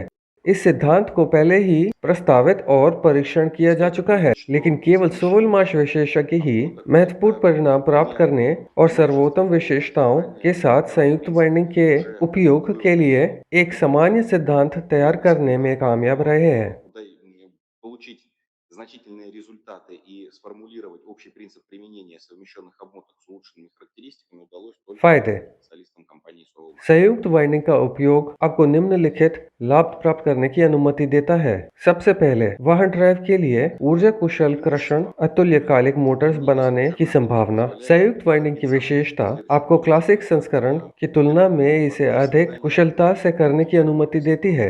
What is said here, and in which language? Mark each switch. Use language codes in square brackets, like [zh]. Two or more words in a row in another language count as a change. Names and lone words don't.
[hi] इस सिद्धांत को पहले ही प्रस्तावित और परीक्षण किया जा चुका है, लेकिन केवल सोवेलमाश विशेषज्ञ ही महत्वपूर्ण परिणाम प्राप्त करने और सर्वोत्तम विशेषताओं के साथ संयुक्त वाइंडिंग के उपयोग के लिए एक सामान्य सिद्धांत तैयार करने में कामयाब रहे हैं। [ru] значительные результаты и сформулировать общий принцип применения совмещенных обмоток с улучшенными характеристиками удалось только [hi] फायदे। [ru] специалистам компании Solomon. [hi] संयुक्त वाइंडिंग का उपयोग आपको निम्नलिखित लाभ प्राप्त करने की अनुमति देता है। सबसे पहले, वाहन ड्राइव के लिए ऊर्जा कुशल कर्षण अतुल्यकालिक मोटर्स बनाने की संभावना। संयुक्त वाइंडिंग की विशेषता आपको क्लासिक संस्करण की तुलना में इसे अधिक कुशलता से करने की अनुमति देती है।